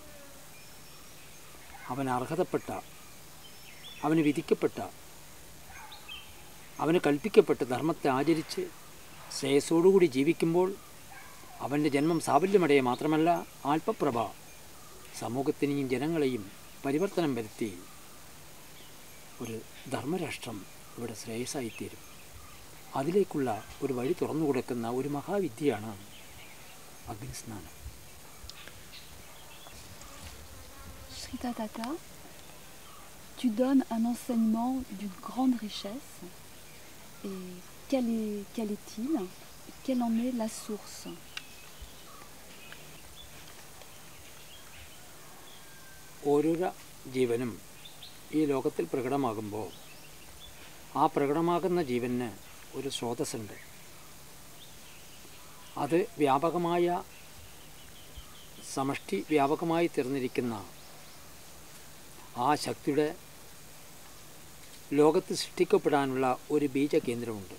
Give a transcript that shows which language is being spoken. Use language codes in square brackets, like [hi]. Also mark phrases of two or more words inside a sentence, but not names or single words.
[ml] അവന് അർഹതപ്പെട്ട, അവന് വിധിക്കപ്പെട്ട, അവന് കൽപ്പിക്കപ്പെട്ട ധർമ്മത്തെ ആചരിച്ച് ശ്രേയസ്സോടുകൂടി ജീവിക്കുമ്പോൾ അവൻ്റെ ജന്മം സാഫല്യമടയെ മാത്രമല്ല ആൽപ്പപ്രഭ സമൂഹത്തിനെയും ജനങ്ങളെയും പരിവർത്തനം വരുത്തി ഒരു ധർമ്മരാഷ്ട്രം ഇവിടെ ശ്രേയസ്സായിത്തീരും. അതിലേക്കുള്ള ഒരു വഴി തുറന്നു കൊടുക്കുന്ന ഒരു മഹാവിദ്യയാണ് അഗ്നിസ്നാനം. [fr] Shritadata, tu donnes un enseignement d'une grande richesse. Et quel est-il? Quelle en est la source? [ml] ഓരോരോ ജീവനും ഈ ലോകത്തിൽ പ്രകടമാകുമ്പോൾ ആ പ്രകടമാകുന്ന ജീവന് ഒരു സ്രോതസ്സുണ്ട്. അത് വ്യാപകമായ സമഷ്ടി വ്യാപകമായി തീർന്നിരിക്കുന്ന ആ ശക്തിയുടെ ലോകത്ത് സൃഷ്ടിക്കപ്പെടാനുള്ള ഒരു ബീജകേന്ദ്രമുണ്ട്.